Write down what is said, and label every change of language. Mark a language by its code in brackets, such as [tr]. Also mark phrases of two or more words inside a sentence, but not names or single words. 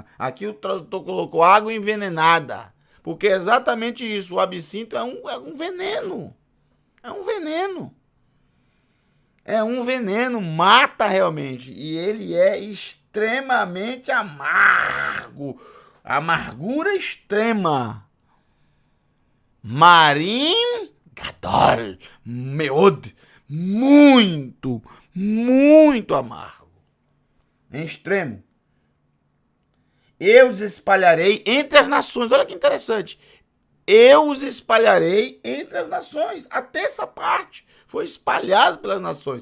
[pt] Aqui o tradutor colocou água envenenada. Porque é exatamente isso. O absinto é um veneno. É um veneno. É um veneno. Mata realmente. E ele é extremamente amargo. Amargura extrema. [he] מרים גדול. [pt] Meod. Muito, muito amargo. Em extremo. Eu os espalharei entre as nações. Olha que interessante. Eu os espalharei entre as nações. Até essa parte foi espalhada pelas nações.